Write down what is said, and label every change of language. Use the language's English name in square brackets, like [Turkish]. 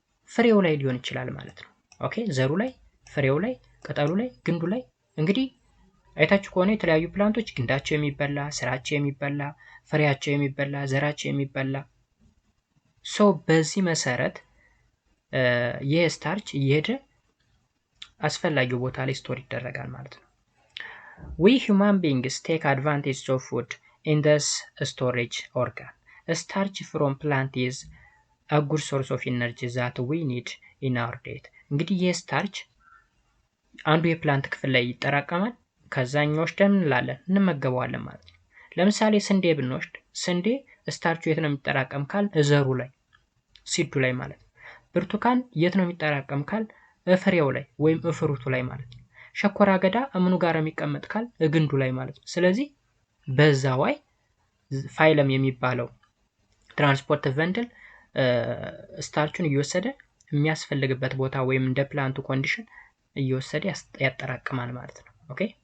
[Amharic] ፍሬው ላይ ሊሆን ይችላል ማለት ነው። ኦኬ ዘሩ ላይ፣ ፍሬው ላይ፣ ቅጠሉ ላይ፣ ግንዱ ላይ። እንግዲህ አይታችሁ ከሆነ የተለያዩ ፕላንቶች ግንዳቸው የሚበላ፣ ስራቸው የሚበላ፣ ፍሬያቸው የሚበላ፣ ዘራቸው የሚበላ ሶ በዚህ መሰረት ይሄ ስታርች እየሄደ አስፈላጊው ቦታ ላይ ስቶር ይደረጋል ማለት ነው። [English] We human beings take advantage of food in this storage organ. Starch from plant is a good source of energy that we need in our diet. [Amharic] እንግዲህ ይህ ስታርች አንዱ የፕላንት ክፍል ላይ ይጠራቀማል። ከዛኛው ወስደን እንላለን እንመገበዋለን ማለት ነው። ለምሳሌ ስንዴ ብንወስድ ስንዴ ስታርቹ የት ነው የሚጠራቀም ካል ዘሩ ላይ ሲዱ ላይ ማለት ነው። ብርቱካን የት ነው የሚጠራቀም ካል ፍሬው ላይ ወይም ፍሩቱ ላይ ማለት ነው። ሸኮራ አገዳ ምኑ ጋር የሚቀመጥ ካል ግንዱ ላይ ማለት ነው። ስለዚህ በዛዋይ ፋይለም የሚባለው ትራንስፖርት ቨንድል ስታርቹን እየወሰደ የሚያስፈልግበት ቦታ ወይም እንደ ፕላንቱ ኮንዲሽን እየወሰደ ያጠራቅማል ማለት ነው። ኦኬ